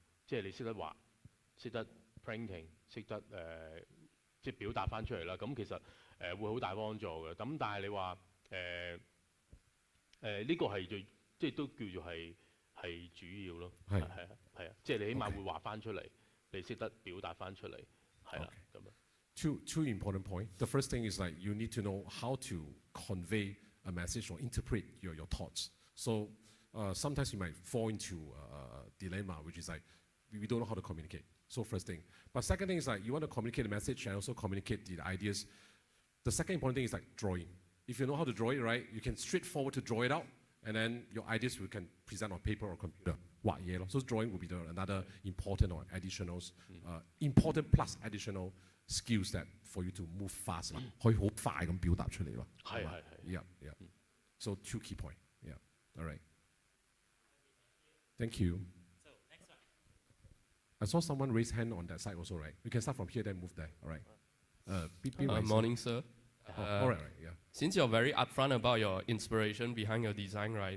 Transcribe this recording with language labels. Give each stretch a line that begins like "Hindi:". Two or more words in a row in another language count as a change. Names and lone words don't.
Cantonese: 即係你識得畫，識得 printing， 識得即係表達翻出嚟啦。咁其實會好大幫助嘅。咁但係你話呢個係最即係都叫做係主要咯。係啊，即係你起碼會畫翻出嚟，你識得表達翻出嚟，係啦咁樣。
English: Two important points. The first thing is like you need to know how to convey a message or interpret your thoughts. So sometimes you might fall into a dilemma, which is like we don't know how to communicate. So first thing. But second thing is like you want to communicate the message and also communicate the ideas. The second important thing is like drawing. If you know how to draw it right, you can straightforward to draw it out, and then your ideas we can present on paper or computer. So drawing will be another important or additional, important plus additional skills that for you to move fast
Cantonese: 可以好快咁表達出嚟咯。
English: 係。Yeah. So 2 key points. Yeah. All right. Thank you. So next one. I saw someone raise hand on that side also, right? We can start from here, then move there. All right. Morning, sir. All right. Yeah. Since you're very upfront about your inspiration behind your design, right?